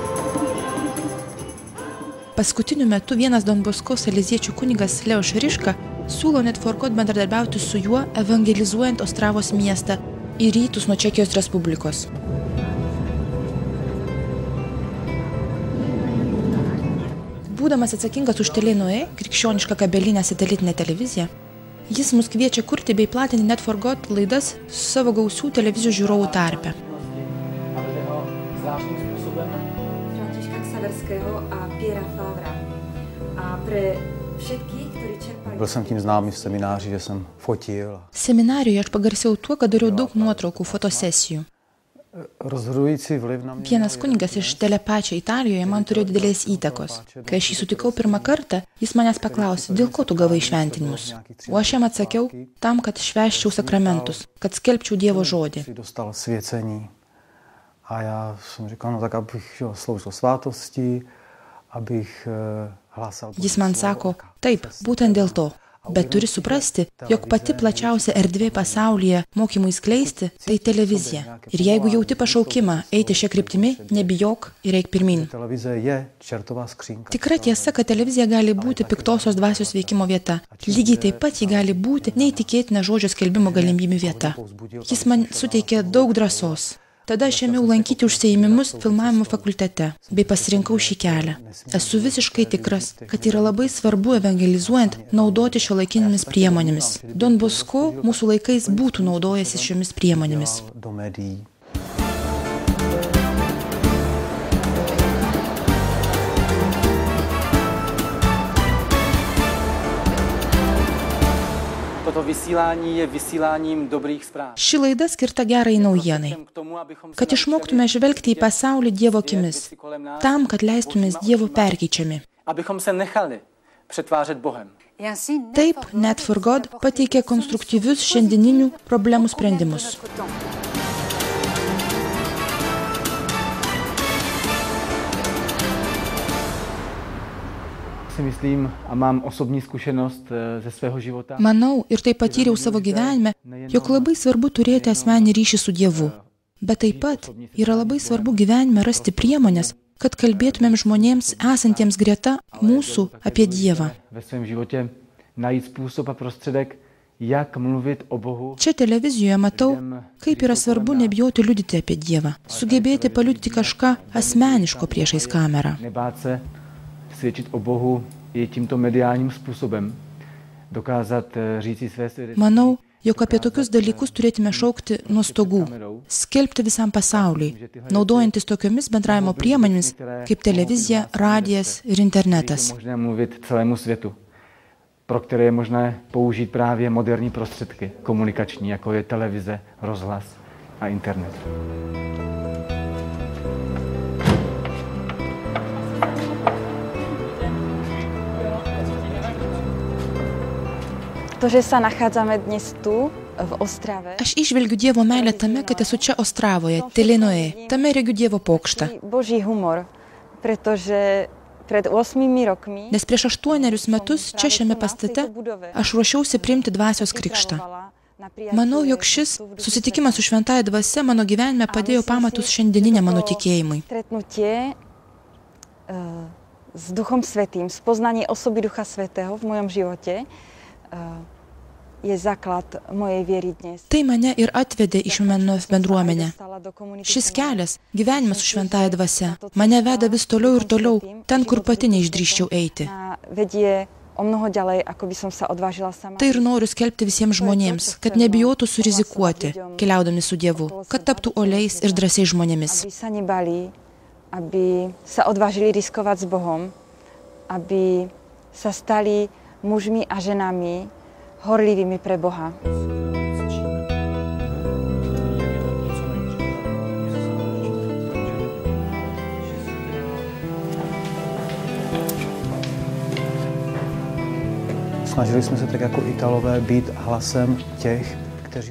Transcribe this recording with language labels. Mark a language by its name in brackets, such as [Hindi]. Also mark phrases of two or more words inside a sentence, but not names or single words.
[Lithuanian] Paskutiniu metu vienas Don Bosko saleziečių kunigas Leo Šariška siūlo Net for God bendradarbiauti su juo, evangelizuojant Ostravos miestą į rytus nuo Čekijos Respublikos. Būdamas atsakingas už Telenoe, krikščionišką kabelinę satelitinę televiziją, jis mus kviečia kurti bei platinti Net for God laidas su savo gausių televizijos žiūrovų tarpe. [Czech] Františka Ksaverského a Piera Favra. [Slovak] A pre všetkých, ktorí čerpali... [Czech] Byl jsem tím známý v semináři, že jsem fotil. [Lithuanian] Seminarijoje aš pagarsėjau tuo, kad dariau daug nuotraukų fotosesijų. Vienas kunigas iš Telepačio Italijoje man turėjo didelės įtakos. Kai aš jį sutikau pirmą kartą, jis manęs paklausė, dėl ko tu gavai šventinimus. O aš jam atsakiau, tam, kad švęsčiau sakramentus, kad skelbčiau Dievo žodį. [Czech] A já jsem říkal, no tak abych sloužil svátosti, abych hlásal... [Lithuanian] Jis man sako, taip, būtent dėl to. Bet turi suprasti, jog pati plačiausia erdvė pasaulyje mokymui skleisti – tai televizija. Ir jeigu jauti pašaukimą eiti šią kryptimį, nebijok ir eik pirmyn. Tikra tiesa, kad televizija gali būti piktosios dvasios veikimo vieta. Lygiai taip pat ji gali būti neįtikėtina žodžio skelbimo galimybių vieta. Jis man suteikė daug drąsos. Tada aš ėmiau lankyti užsiėmimus filmavimo fakultete, bei pasirinkau šį kelią. Esu visiškai tikras, kad yra labai svarbu evangelizuojant naudoti šiuolaikinėmis priemonėmis. Don Bosco mūsų laikais būtų naudojęsis šiomis priemonėmis. [Czech] Toto vysílání je vysíláním dobrých zpráv. [Lithuanian] Ši laida skirta gerai naujienai, kad išmoktume žvelgti į pasaulį Dievo akimis, tam, kad leistumės Dievo perkeičiami. [Czech] Abychom se nechali přetvářet Bohem. [Lithuanian] Taip, Net for God pateikė konstruktyvius šiandieninių problemų sprendimus. [Czech] Myslím a mám osobní zkušenost ze svého života. [Lithuanian] Manau, ir tai patyriau savo gyvenime, jog labai svarbu turėti asmeninį ryšį su Dievu. Bet taip pat yra labai svarbu gyvenime rasti priemonės, kad kalbėtumėm žmonėms esantiems greta mūsų apie Dievą. [Czech] Ve svém životě najít způsob a prostředek, jak mluvit o Bohu. [Lithuanian] Čia televizijoje matau, kaip yra svarbu nebijoti liudyti apie Dievą, sugebėti paliudyti kažką asmeniško priešais kamerą. [Czech] Nebát se svědčit o Bohu i tímto mediálním způsobem, dokázat říci své svědectví. [Lithuanian] Manau, jog apie tokius dalykus turėtume šaukti nuo stogų, skelbti visam pasauliui, naudojantis tokiomis bendravimo priemonėmis kaip televizija, radijas ir internetas. [Czech] Je možné mluvit celému světu, pro které je možné použít právě moderní prostředky komunikační, jako je televize, rozhlas a internet. [Slovak] To, že sa nachádzame dnes tu, v Ostrave. [Lithuanian] Aš išvelgiu Dievo meilę tame, kad esu čia Ostravoje, Telenoe, tame regiu Dievo pokštą. [Slovak] Boží humor, pretože pred 8 rokmi... [Lithuanian] Nes prieš 8 metus čia šiame pastate aš ruošiausi priimti dvasios krikštą. Manau, jog šis susitikimas su šventąja dvasia mano gyvenime padėjo pamatus šiandieniniam mano tikėjimui. [Slovak] Stretnutie s Duchom Svätým, spoznanie osoby Ducha Svätého v mojom živote je základ mojej viery dnes. [Lithuanian] Tai mane ir atvedė į Šventojo bendruomenę. Šis kelias, gyvenimas su šventąja dvasia, mane veda vis toliau ir toliau, ten, kur pati neišdrįsčiau eiti. [Slovak] Vedie o mnoho ďalej, ako by som sa odvážila sama. [Lithuanian] Tai ir noriu skelbti visiems žmonėms, kad nebijotų surizikuoti, keliaudami su Dievu, kad taptų oliais ir drąsiais žmonėmis. [Slovak] Aby sa nebali, aby sa odvážili riskovať s Bohom, aby sa stali mužmi a ženami horlivými pre Boha. [Czech] Snažili jsme se tak jako Italové být hlasem těch, kteří...